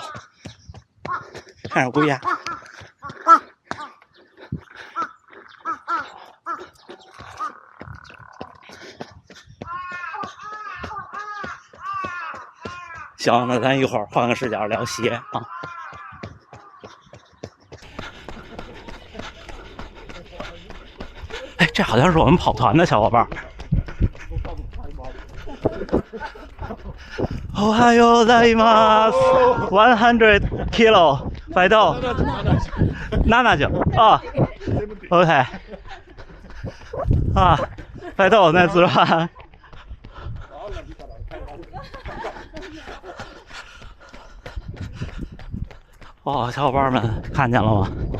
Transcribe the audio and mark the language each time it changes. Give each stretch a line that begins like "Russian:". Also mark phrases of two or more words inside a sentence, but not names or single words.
Chinese: 看着龟呀，行，那咱一会儿换个视角聊鞋啊。哎，这好像是我们跑团的小伙伴。
Japanese: おはようございます。
Chinese: 100 kilo 摆动70啊 ，OK 啊，摆动那自然。哦，小伙伴们看见了吗？